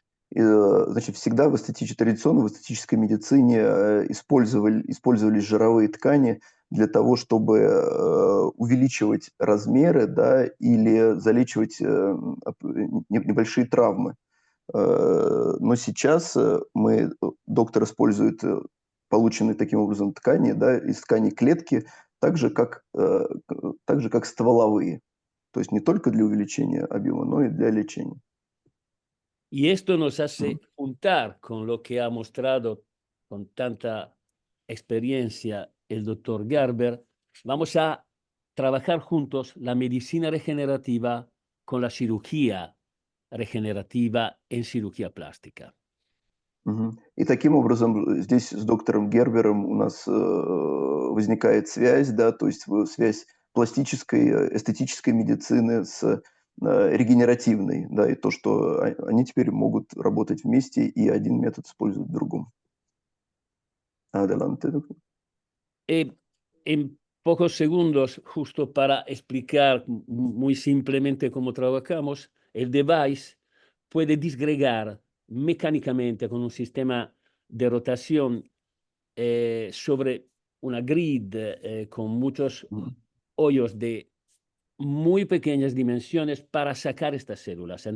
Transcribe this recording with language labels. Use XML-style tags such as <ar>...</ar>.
<ru>Значит, всегда традиционно в эстетической медицине использовались жировые ткани для того, чтобы увеличивать размеры, да, или залечивать небольшие травмы. Но сейчас доктор использует полученные таким образом ткани, да, из тканей клетки, так же, как стволовые. То есть не только для увеличения объема, но и для лечения.</ru> <es>Y esto nos hace juntar con lo que ha mostrado con tanta experiencia el doctor Gerber. Vamos a trabajar juntos la medicina regenerativa con la cirugía regenerativa en cirugía plástica.</es> <ru>И таким образом здесь с доктором Гербером у нас возникает связь, да, то есть связь пластической, эстетической медицины с регенеративной, да, и то, что они теперь могут работать вместе, и один метод используют в другом.</ru> <es>Adelante, doctor. En pocos segundos, justo para explicar muy simplemente cómo trabajamos, el device puede disgregar mecánicamente con un sistema de rotación sobre una grid con muchos hoyos de muy pequeñas dimensiones para sacar estas células.</es>